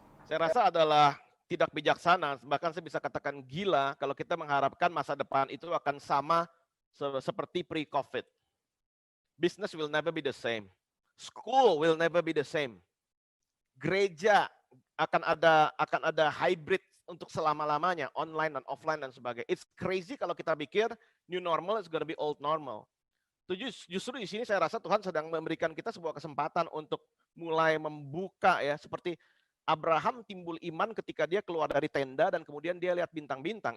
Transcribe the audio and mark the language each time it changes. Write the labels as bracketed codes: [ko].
[id] Saya rasa adalah tidak bijaksana, bahkan saya bisa katakan gila kalau kita mengharapkan masa depan itu akan sama seperti pre-COVID. [en] Business will never be the same. School will never be the same. [id] Gereja akan ada hybrid untuk selama-lamanya, online dan offline dan sebagainya. [en] It's crazy [id] kalau kita pikir [en] new normal is gonna be old normal. [id] Justru di sini saya rasa Tuhan sedang memberikan kita sebuah kesempatan untuk mulai membuka, ya, seperti Abraham timbul iman ketika dia keluar dari tenda dan kemudian dia lihat bintang-bintang.